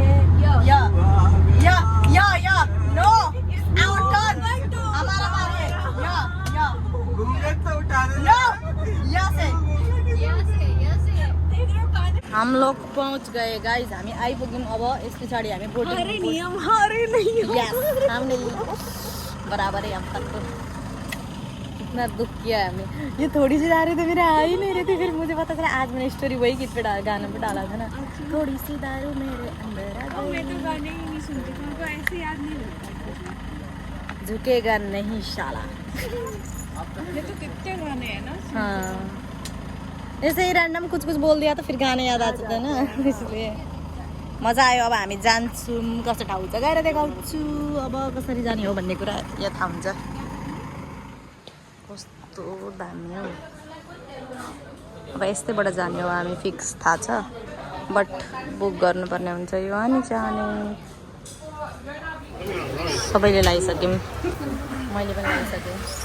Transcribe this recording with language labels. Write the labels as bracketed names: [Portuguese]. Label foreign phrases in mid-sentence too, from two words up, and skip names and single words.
[English] yeah no it's our turn. [Hindi] हमारा बारी है। या घूमने उठा दे। [English] no yes [Hindi] है। हम लोग पहुंच गए गाइस। [Nepali] हामी आइपुग्यौँ। अब यस पछाडि हामी बोटिङ। [Hindi] हमने बराबर है अब तक तो कितना दुख किया है हमने। ये थोड़ी सी दारू तो मेरे आ ही नहीं रही थी। फिर मुझे पता चला आज मैंने स्टोरी वही गीत पे गाना पे डाला था ना, थोड़ी सी दारू मेरे अंदर आ गई। मैं तो गाने ही नहीं सुनती, तुमको ऐसे याद नहीं रहता। झुकेगा नहीं साला। ये तो कितने गाने हैं ना। हाँ, ऐसे ही रैंडम कुछ बोल दिया तो फिर गाने याद आ जाते हैं ना, इसलिए मजा आयो। [Nepali] अब हामी जान्छौँ। कस्तो ठाउँ छ गएर देखाउँछु। अब कसरी जाने हो भन्ने कुरा यहाँ थाहा हुन्छ। कस्तो दामी हो। अब यस्तैबाट जाने हो हामी, फिक्स थाहा छ। [English] but book [Nepali] गर्नुपर्ने हुन्छ। यो अनि जाने सबैले लगाइसक्यौँ, मैले पनि लगाइसकेँ।